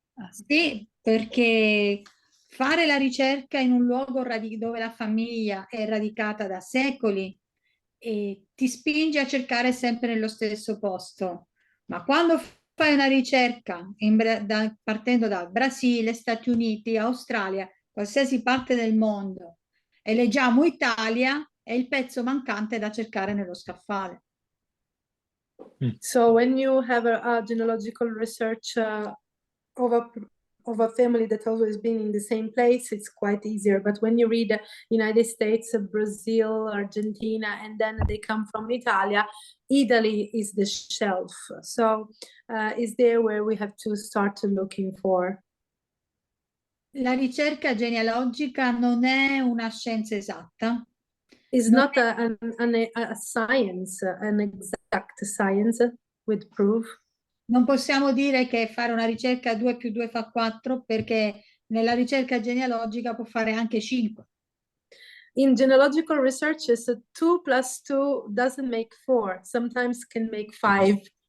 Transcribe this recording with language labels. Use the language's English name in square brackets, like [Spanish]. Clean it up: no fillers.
[Italian] Sì, perché fare la ricerca in un luogo dove la famiglia è radicata da secoli e ti spinge a cercare sempre nello stesso posto. Ma quando fai una ricerca partendo da Brasile, Stati Uniti, Australia, qualsiasi parte del mondo, e leggiamo Italia, è il pezzo mancante da cercare nello scaffale. [English] So when you have a genealogical research of a family that always been in the same place, it's quite easier. But when you read United States, Brazil, Argentina, and then they come from Italia, Italy is the shelf. So is there where we have to start looking for. [Italian] La ricerca genealogica non è una scienza esatta. [English] It's not a science, an exact science with proof. [Italian] Non possiamo dire che fare una ricerca 2 più 2 fa 4, perché nella ricerca genealogica può fare anche 5. [English] In genealogical researches, 2 plus 2 doesn't make 4, sometimes can make 5.